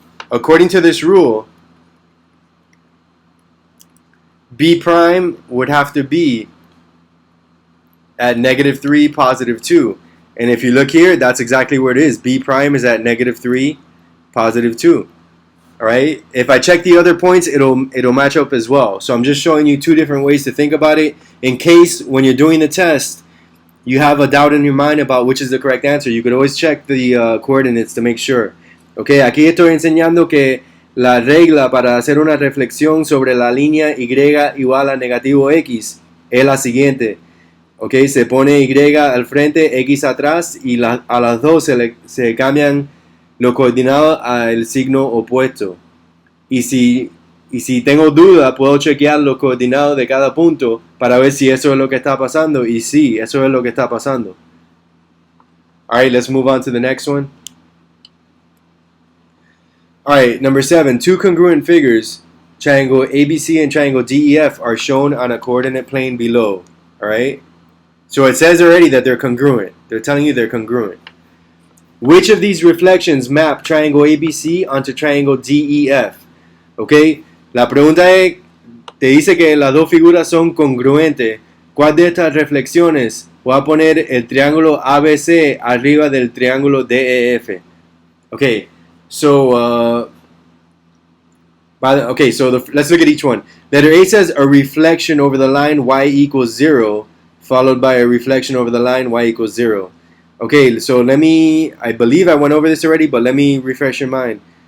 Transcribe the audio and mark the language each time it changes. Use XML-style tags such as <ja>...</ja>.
<en>According to this rule, B prime would have to be at negative 3, positive 2. And if you look here, that's exactly where it is. B prime is at negative 3, positive 2. Alright? If I check the other points, it'll match up as well. So I'm just showing you two different ways to think about it. In case when you're doing the test, you have a doubt in your mind about which is the correct answer, you could always check the coordinates to make sure.</en> <es>Okay, aquí estoy enseñando que la regla para hacer una reflexión sobre la línea Y igual a negativo X es la siguiente. Okay, se pone Y al frente, X atrás y a las dos se cambian los coordinados al signo opuesto. Y si tengo duda, puedo chequear los coordinados de cada punto para ver si eso es lo que está pasando. Y sí, eso es lo que está pasando.</es> <en>Alright, let's move on to the next one. Alright, number 7. Two congruent figures, triangle ABC and triangle DEF, are shown on a coordinate plane below. Alright? So it says already that they're congruent. They're telling you they're congruent. Which of these reflections map triangle ABC onto triangle DEF? Okay?</en> <es>La pregunta es, te dice que las dos figuras son congruentes. ¿Cuál de estas reflexiones voy a poner el triángulo ABC arriba del triángulo DEF?</es> <en>Okay, so let's look at each one. Letter A says a reflection over the line y equals 0, followed by a reflection over the line y equals 0. Okay, so I believe I went over this already, but let me refresh your mind.</en>